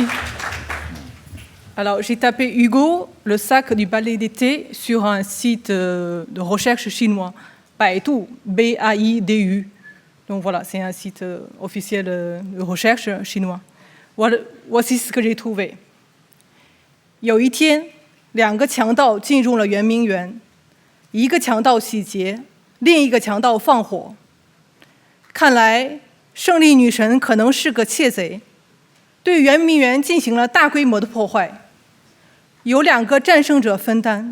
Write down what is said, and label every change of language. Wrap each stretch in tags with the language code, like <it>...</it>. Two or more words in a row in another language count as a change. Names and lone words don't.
<fr>Alors, j'ai tapé Hugo, le sac du ballet d'été, sur un site de recherche chinois, Baidu, B-A-I-D-U. Donc voilà, c'est un site officiel de recherche chinois. Voici ce que j'ai trouvé.</fr> <zh>有一天，2个强盗进入了圆明园，一个强盗洗劫，另一个强盗放火。看来，胜利女神可能是个窃贼。对圆明园进行了大规模的破坏，由2个战胜者分担。</zh>